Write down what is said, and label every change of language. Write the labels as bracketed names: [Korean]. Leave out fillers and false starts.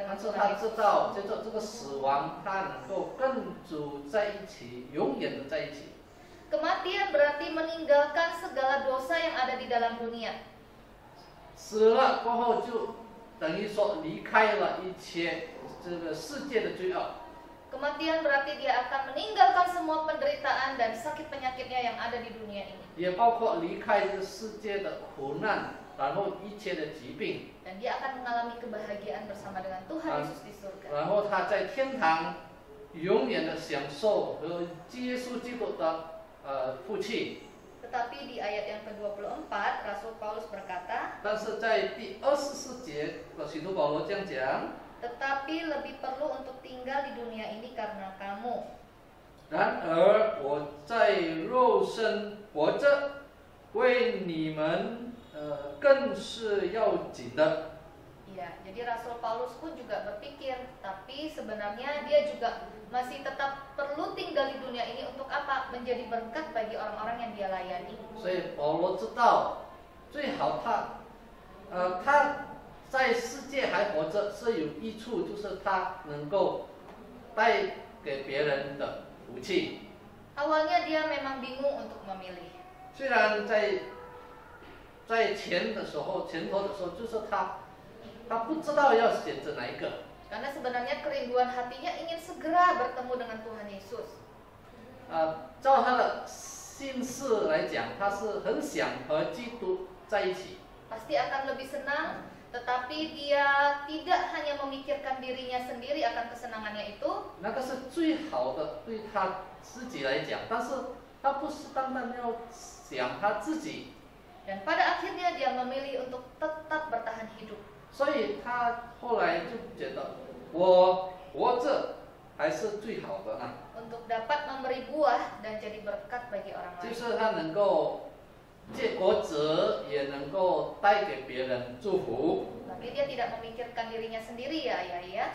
[Indonesian] dengan [Chinese] 是 [Indonesian] Tuhan [Chinese] 他 [Indonesian] Yesus. [Chinese] 知道，这个死亡，他能够跟主在一起，永远的在一起。 [Indonesian] Kematian berarti meninggalkan segala dosa yang ada di dalam dunia. [Chinese] 死了过后，就等于说离开了一切这个世界的罪恶。 [Indonesian] Kematian berarti dia akan meninggalkan semua penderitaan dan sakit penyakitnya yang ada di dunia ini. [Chinese] 也包括离开这个世界的苦难，然后一切的疾病， [Indonesian] Dan dia akan mengalami kebahagiaan bersama dengan Tuhan Yesus di surga. [Chinese] 然后他在天堂永远的享受和耶稣基督的福气。 [Indonesian] Tetapi di ayat yang ke-24 Rasul Paulus berkata, [Chinese] 但是在第24节，使徒保罗这样讲。 [Indonesian] tetapi lebih perlu untuk tinggal di dunia ini karena kamu. [Chinese] 然而我在肉身活着，为你们更是要紧的。 [Indonesian] Ya, jadi Rasul Paulus pun juga berpikir, tapi sebenarnya dia juga masih tetap perlu tinggal di dunia ini untuk apa? Menjadi berkat bagi orang-orang yang dia layani. [Chinese] 所以保罗知道，最好他在世界还活着是有益处，就是他能够带给别人的福气。 [Indonesian] Awalnya dia memang bingung untuk memilih. [Chinese] 虽然在前头的时候，就是他不知道要选择哪一个。 [Indonesian] Karena sebenarnya kerinduan hatinya ingin segera bertemu dengan Tuhan Yesus. [Chinese] 照他的心事来讲，他是很想和基督在一起。 [Indonesian] Pasti akan lebih senang, tetapi dia tidak hanya memikirkan dirinya sendiri akan kesenangannya itu. [Chinese] 那个是最好的，对他自己来讲，但是他不是单单要想他自己， [Indonesian] Dan pada akhirnya dia memilih untuk tetap bertahan hidup. [Chinese] 所以他后来就觉得我活着还是最好的呢， [Indonesian] Untuk dapat memberi buah dan jadi berkat bagi orang [Chinese] 就 [Indonesian] lain. [Chinese] 是他能够结果子，也能够带给别人祝福。 [Indonesian] Tapi dia tidak memikirkan dirinya sendiri ya, ya.